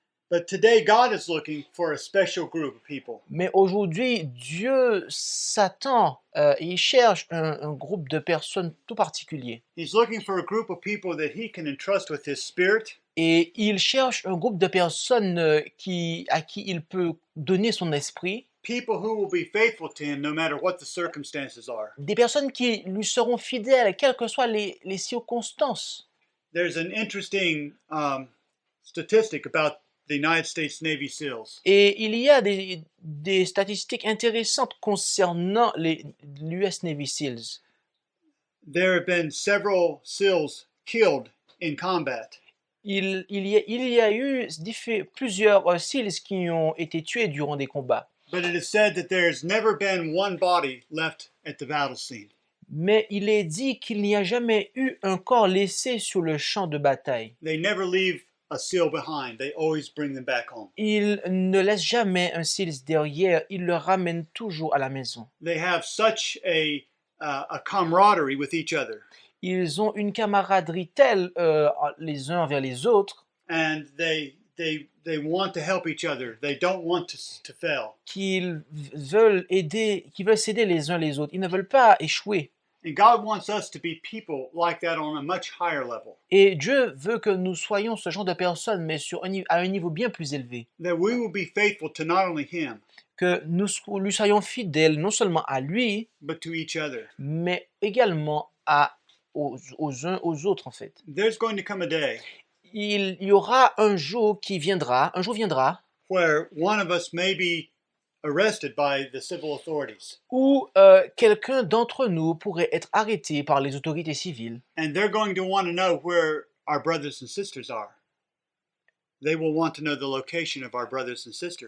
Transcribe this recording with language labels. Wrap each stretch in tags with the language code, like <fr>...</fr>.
<en>But today, God is looking for a special group of people.</en> <fr>Mais aujourd'hui, Dieu s'attend et il cherche un groupe de personnes tout particulier.</fr> <en>He's looking for a group of people that he can entrust with his spirit,</en> <fr>Et il cherche un groupe de personnes à qui il peut donner son esprit.</fr> <en>people who will be faithful to him no matter what the circumstances are.</en> <fr>Des personnes qui lui seront fidèles, quelles que soient les circonstances.</fr> <en>There's an interesting statistic about the United States Navy SEALs.</en> <fr>Et il y a des statistiques intéressantes concernant l'US Navy SEALs.</fr> <en>There have been several SEALs killed in combat.</en> <fr>Il y a eu plusieurs SEALs qui ont été tués durant des combats.</fr> <en>But it is said that there's never been one body left at the battle scene.</en> <fr>Mais il est dit qu'il n'y a jamais eu un corps laissé sur le champ de bataille.</fr> <en>They never leave a SEAL behind. They always bring them back home.</en> <fr>Ils ne laissent jamais un SEALs derrière, ils le ramènent toujours à la maison.</fr> <en>They have such a camaraderie with each other.</en> <fr>Ils ont une camaraderie telle les uns envers les autres</fr> <en>And they want to help each other. They don't want to fail.</en> <fr>qu'ils veulent s'aider les uns les autres. Ils ne veulent pas échouer.</fr> <en>And God wants us to be people like that on a much higher level.</en> <fr>Et Dieu veut que nous soyons ce genre de personnes, mais à un niveau bien plus élevé.</fr> <en>That we will be faithful to not only Him,</en> <fr>Que nous lui soyons fidèles non seulement à lui,</fr> <en>but to each other.</en> <fr>mais également aux uns aux autres en fait.</fr> <en>There's going to come a day</en> <fr>Il y aura un jour viendra,</fr> <en>where one of us may be arrested by the civil authorities,</en> <fr>où quelqu'un d'entre nous pourrait être arrêté par les autorités civiles.</fr> <en>and they're going to want to know where our brothers and sisters are. They will want to know the location of our brothers and sisters.</en>